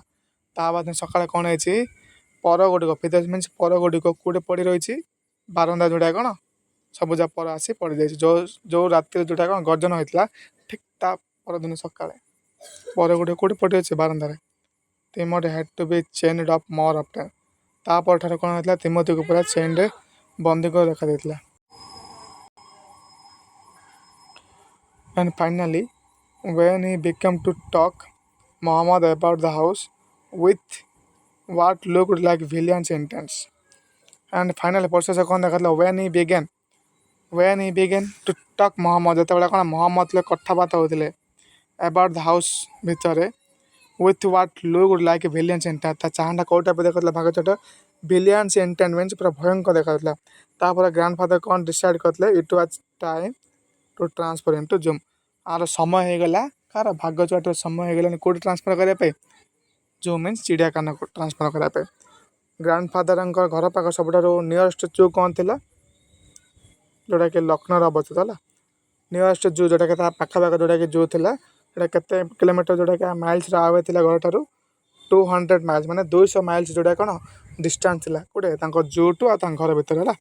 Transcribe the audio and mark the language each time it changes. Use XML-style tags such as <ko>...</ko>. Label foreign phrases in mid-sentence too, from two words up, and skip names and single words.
<or>ତା ବାଦ ସକାଳେ କ'ଣ ହେଇଛି ପର ଗୁଡ଼ିକ</or> <en>feathers means</en> <or>ପର ଗୁଡ଼ିକ କେଉଁଠି ପଡ଼ି ରହିଛି ବାରଣ୍ଡା ଯେଉଁଟା କ'ଣ ସବୁଜା ପର ଆସି ପଡ଼ିଯାଇଛି ଯେଉଁ ରାତିରେ ଯେଉଁଟା କ'ଣ ଗର୍ଜନ ହୋଇଥିଲା ଠିକ୍ ତା ପରଦିନ ସକାଳେ ପର ଗୁଡ଼ିକ କେଉଁଠି ପଡ଼ିଅଛି ବାରଣ୍ଡାରେ।</or> <en>Timothy had to be chained off more often</en> <or>ତା ପରଠାରୁ କ'ଣ ହେଇଥିଲା ତିମୋଥିକୁ ପୁରା ଚେନ୍ରେ ବନ୍ଦୀ କରି ରଖାଯାଇଥିଲା।</or> <en>And finally, when he began to talk Muhammad about the house with what looked like villain's intents. And finally,</en> <or>ପରିଶେଷ କ'ଣ ଦେଖାଥିଲା</or> <en>when he began to talk Muhammad</en> <or>ଯେତେବେଳେ କ'ଣ ମହମ୍ମଦ କଥାବାର୍ତ୍ତା ହେଉଥିଲେ</or> <en>about the house</en> <or>ଭିତରେ</or> <en>with what looked like villain's intent</en> <or>ତା ଚାହାଁଟା କେଉଁ ଟାଇପ୍ର ଦେଖାଉଥିଲା ଭାଗ ଛୋଟ</or> <en>villain's intent means</en> <or>ପୁରା ଭୟଙ୍କର ଦେଖାଉଥିଲା। ତାପରେ ଗ୍ରାଣ୍ଡଫାଦର କ'ଣ ଡିସାଇଡ଼୍ କରିଥିଲେ</or> <en>it was time to transfer into Zoom।</en> <or>ଆର ସମୟ ହେଇଗଲା କାହାର ଭାଗ ଛୁଆଟିର ସମୟ ହେଇଗଲାନି କେଉଁଠି ଟ୍ରାନ୍ସଫର୍ କରିବା ପାଇଁ</or> <en>zoom means</en> <or>ଚିଡ଼ିଆଖାନାକୁ ଟ୍ରାନ୍ସଫର୍ କରିବା ପାଇଁ। ଗ୍ରାଣ୍ଡଫାଦରଙ୍କ ଘର ପାଖ ସବୁଠାରୁ</or> <en>nearest zoo</en> <or>କ'ଣ ଥିଲା ଯେଉଁଟାକି ଲକ୍ଷ୍ନୌରେ ଅବସ୍ଥିତ ହେଲା।</or> <en>nearest zoo</en> <or>ଯେଉଁଟାକି ତା ପାଖାପାଖି ଯେଉଁଟାକି ଜୁ ଥିଲା ସେଇଟା କେତେ କିଲୋମିଟର ଯେଉଁଟାକି ମାଇଲ୍ସର ଆୱେ ଥିଲା ଘରଠାରୁ 200 ମାଇଲ୍ସ ମାନେ 200 ମାଇଲ୍ସ ଯେଉଁଟା କ'ଣ ଡିଷ୍ଟାନ୍ସ ଥିଲା କେଉଁଠି ତାଙ୍କ ଜୁଠୁ ଆଉ ତାଙ୍କ ଘର ଭିତରେ ହେଲା।</or>